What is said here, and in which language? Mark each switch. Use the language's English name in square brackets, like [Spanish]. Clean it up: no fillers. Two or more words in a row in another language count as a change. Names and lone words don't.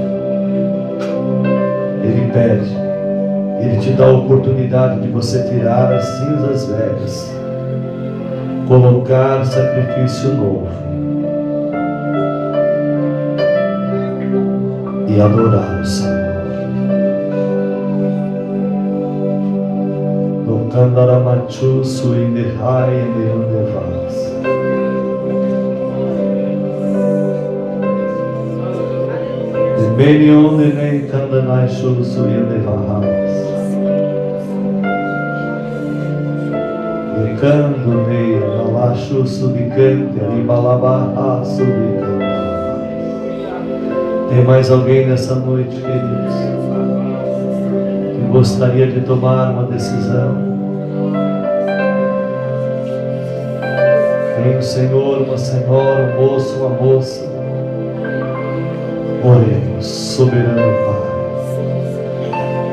[Portuguese] Ele pede, Ele te dá a oportunidade de você tirar as cinzas velhas, colocar sacrifício novo e adorar o Senhor. Kandaramachu suindehai neondevas. Meniondenei kandanai shuru suindevahas. Lekandonei analashu sudicante ribalabaha sudicante. Tem mais alguém nessa noite, queridos, que gostaria de tomar uma decisão? Tem um senhor, uma senhora, um moço, uma moça. Oremos, soberano Pai.